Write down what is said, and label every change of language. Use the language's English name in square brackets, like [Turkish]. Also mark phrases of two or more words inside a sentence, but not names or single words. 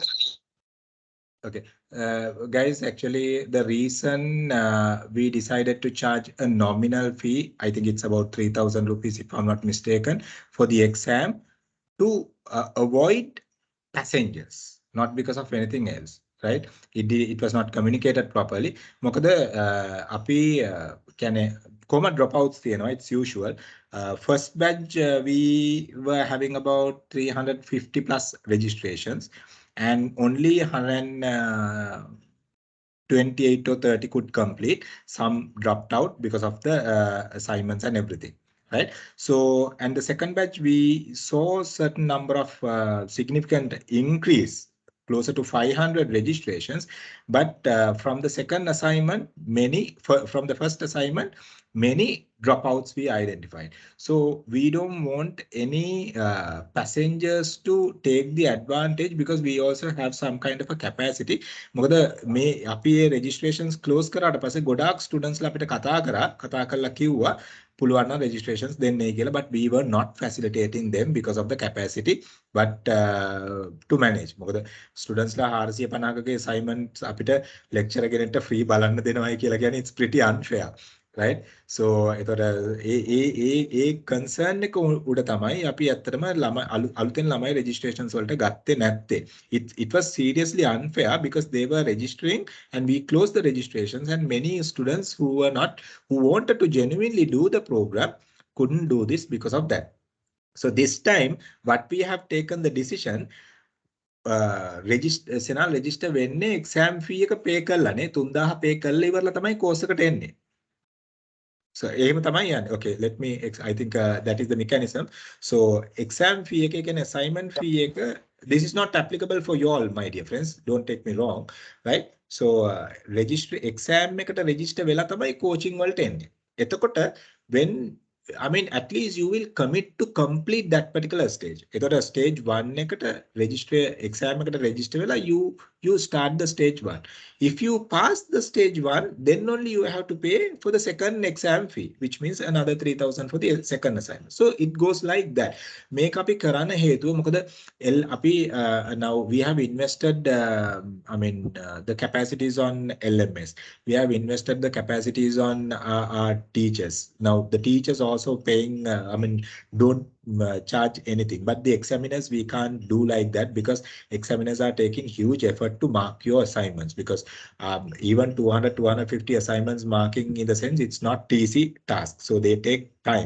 [English] Okay, guys, actually the reason we decided to charge a nominal fee, I think it's about 3,000 rupees if I'm not mistaken, for the exam to avoid passengers, not because of anything else, right? It was not communicated properly. [Sinhala] මොකද අපි කියන්නේ කොහොම dropouts තියෙනවා, [English] it's usual. First batch we were having about 350 plus registrations and only 128 or 30 could complete. Some dropped out because of the assignments and everything. Right. So, and the second batch, we saw certain number of significant increase, closer to 500 registrations. But from the second assignment, from the first assignment, many dropouts we identified. So we don't want any passengers to take the advantage because we also have some kind of a capacity. [Sinhala] මොකද මේ අපි [English] registrations close [Sinhala] කරාට පස්සේ ගොඩාක් students ලා අපිට කතා කරලා කිව්වා පුළුවන් නම් registrations දෙන්නයි කියලා, [English] but we were not facilitating them because of the capacity, but to manage. [Sinhala] මොකද students ලා 450ක assignments අපිට lecture ගෙනෙට free බලන්න දෙනවයි කියලා කියන්නේ [English] it's pretty unfair. Right, so [Sinhala] එතකොට ඒ concern එක උඩ තමයි අපි ඇත්තටම අලුතෙන් ළමයි registrations වලට ගත්තේ නැත්තේ. [English] It was seriously unfair because they were registering and we closed the registrations, and many students who wanted to genuinely do the program couldn't do this because of that. So this time what we have taken the decision, [Sinhala] register වෙන්නේ [English] exam fee [Sinhala] එක pay කරලානේ 3000 pay කරලා ඉවරලා තමයි course එකට එන්නේ. So එහෙම තමයි යන්නේ. [English] Okay, let me, I think that is the mechanism. [Sinhala] So [English] exam fee [Sinhala] එක කියන්නේ [English] assignment fee [Sinhala] එක, [English] this is not applicable for you all, my dear friends, don't take me wrong, right? So register exam [Sinhala] එකට register වෙලා තමයි coaching වලට එන්නේ. [English] එතකොට when, I mean, at least you will commit to complete that particular stage. [Sinhala] එතකොට stage 1 එකට register, exam එකට register වෙලා [English] you start the stage 1. If you pass the stage 1, then only you have to pay for the second exam fee, which means another 3,000 for the second assignment. So it goes like that. Make [Sinhala] අපි කරන්න හේතුව මොකද අපි [English] now we have invested the capacities on LMS. We have invested the capacities on our teachers. Now the teachers also paying, don't charge anything, but the examiners we can't do like that because examiners are taking huge effort to mark your assignments, because even 250 assignments marking, in the sense it's not easy task, so they take time.